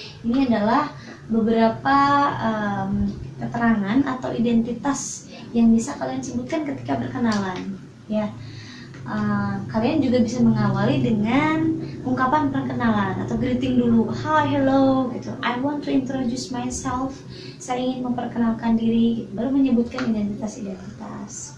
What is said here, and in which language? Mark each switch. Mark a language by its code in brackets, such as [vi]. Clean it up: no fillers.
[id] Ini adalah beberapa keterangan atau identitas yang bisa kalian sebutkan ketika berkenalan ya. Kalian juga bisa mengawali dengan ungkapan perkenalan atau greeting dulu. [en] Hi, hello gitu. I want to introduce myself. [id] Saya ingin memperkenalkan diri, baru menyebutkan identitas-identitas.